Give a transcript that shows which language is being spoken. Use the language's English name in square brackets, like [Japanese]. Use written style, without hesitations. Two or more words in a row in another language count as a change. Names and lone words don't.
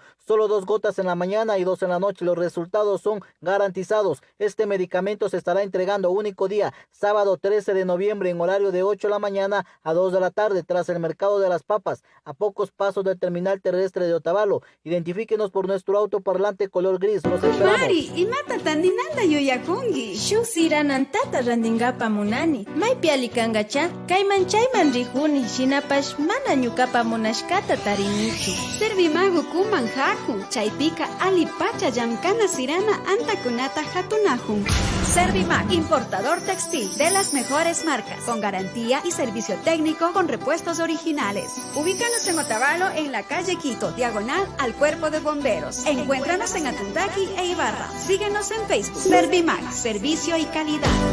[Spanish] Solo 2 gotas en la mañana y 2 en la noche. Los resultados son garantizados. Este medicamento se estará entregando único día, sábado 13 de noviembre, en horario de 8 de la mañana a 2 de la tarde, tras el mercado de las papas, a pocos pasos del terminal terrestre de Otavalo. Identifíquenos por nuestro auto parlante color gris. Los esperamos. [Quechua] Mari, imata tandinanda yoyakungi. Shusiranantata randingapa munani. Maypiali kangacha, kayman chayman rihuni, shinapash mana ñukapa munashkata tarinichu. Servimagu kuman haku, chaypika alipacha llamkana sirana antakunata hatunajun. [Spanish] Servimac, importador textil de las mejores marcas, con garantía y servicio técnico con repuestos originales. Ubícanos en Otavalo, en la calle Quito, diagonal al Cuerpo de Bomberos. Encuéntranos en Atundaki e Ibarra. Síguenos en Facebook. Servimac, servicio y calidad.